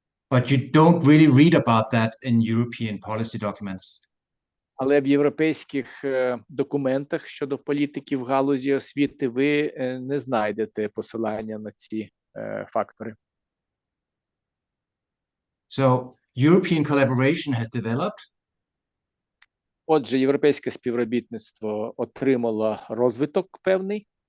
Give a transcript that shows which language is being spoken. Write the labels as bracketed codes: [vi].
[en] But you don't really read about that in European policy documents. [uk] Але в європейських документах щодо політики в галузі освіти ви не знайдете посилання на ці фактори. [en] So European collaboration has developed. [uk] Отже, європейське співробітництво отримало розвиток певний.